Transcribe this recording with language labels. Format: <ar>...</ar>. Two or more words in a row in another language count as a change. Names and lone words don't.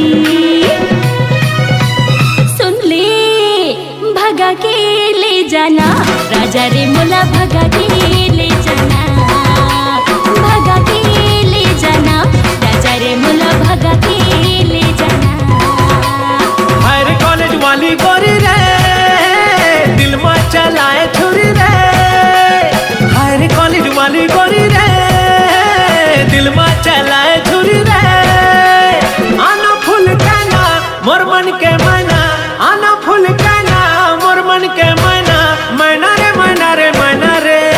<hne>सुन ले भगा के ले जाना, राजा रे मोला भगा के ले जाना। भगा के ले जाना, राजा रे मोला भगा के ले जाना।</hne> <en>higher college</en> <hne>वाली गोरी रे, दिल में चलाए छुरी रे।</hne> <en>higher college</en> <hne>वाली गोरी रे, दिल में चलाए छुरी रे। आना फूल कहना मोर मन के मैना, आना फूल कहना मोर मन के मैना, मैना रे मैना रे मैना रे।</hne>